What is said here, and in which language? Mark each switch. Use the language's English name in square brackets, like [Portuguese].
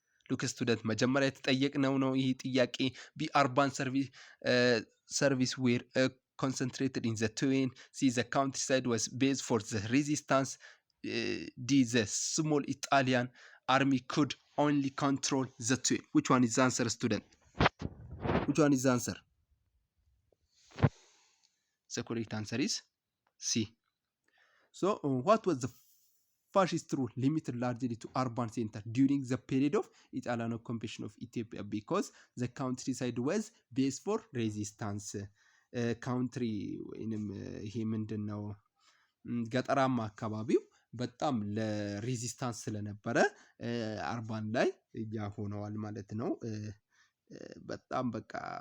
[English] Look student [Amharic] መጀመሪያ የተጠየቅነው ነው ይህ ጥያቄ። B. [English] urban service were concentrated in the terrain. C. the countryside was base for the resistance. D. the small Italian army could only control the terrain. Which one is the answer, student? Which one is the answer? The correct answer is C. So what was the fascist rule limited largely to urban center during the period of Italian occupation of Ethiopia? Because the countryside was base for resistance. [Amharic] ካውንትሪ ወይንም ይሄ ምንድነው ገጠራማ አካባቢው በጣም ለሬዚስታንስ ስለነበረ አርባን ላይ ያ ሆነዋል ማለት ነው። በጣም በቃ